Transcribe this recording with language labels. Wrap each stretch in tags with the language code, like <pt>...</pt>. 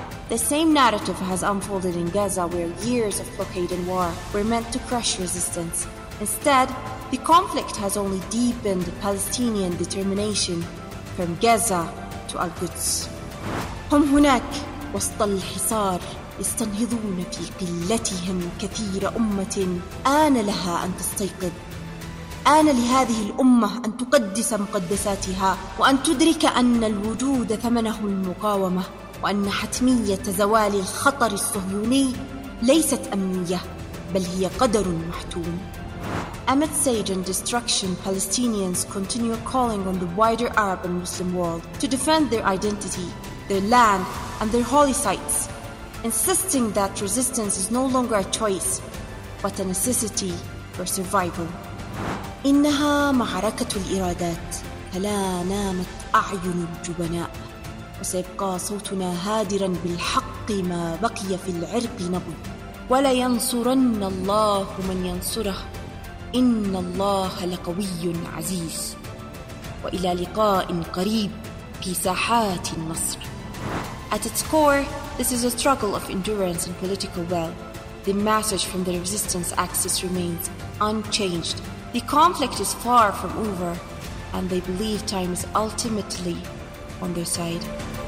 <en>The same narrative has unfolded in Gaza, where years of blockade and war were meant to crush resistance. Instead, the conflict has only deepened Palestinian determination from Gaza to Al-Quds.</en> <ar>هم هناك وسط الحصار يستنهضون في قلتهم كثير أمة آن لها أن تستيقظ، آن لهذه الأمة أن تقدس مقدساتها وأن تدرك أن الوجود ثمنه المقاومة، وأن حتمية زوال الخطر الصهيوني ليست أمنية بل هي قدر محتوم.</ar> <en>Amid siege and destruction, Palestinians continue calling on the wider Arab and Muslim world to defend their identity, their land and their holy sites, insisting that resistance is no longer a choice, but a necessity for survival.</en> <ar>إنها معركة الإرادات، فلا نامت أعين الجبناء، وسيبقى صوتنا هادراً بالحق ما بقي في العرق نبض. ولا ينصرن الله من ينصره، إن الله لقوي عزيز. وإلى لقاء قريب في ساحات النصر.</ar> <en>At its core, this is a struggle of endurance and political will. The message from the resistance axis remains unchanged. The conflict is far from over, and they believe time is ultimately on their side.</en>